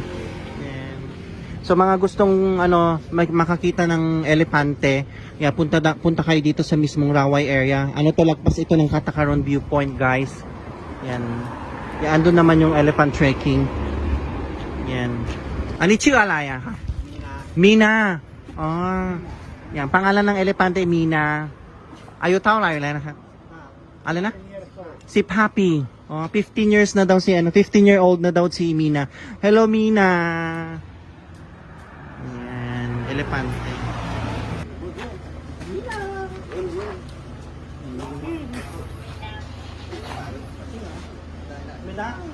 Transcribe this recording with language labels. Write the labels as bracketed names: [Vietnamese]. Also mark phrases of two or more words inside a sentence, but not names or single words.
[Filipino] Yan. So mga gustong ano makakita ng elepante, yeah, punta kayo dito sa mismong Rawai area. Ano to lagpas ito ng Katakaron viewpoint guys. Yan. Yan andun naman yung [English] elephant trekking. [Filipino] Yan. Ani [Thai] ชื่ออะไรอะคะ Mina. [Filipino] Oh. Yan, pangalan ng elepante Mina. Ayu [Thai] เท่าไหร่แล้วนะครับอะไรนะ15 ปีอ๋อ15 [Filipino] years na daw si ano 15-year-old na daw si Mina. Hello Mina. Yan, elepante. Mina.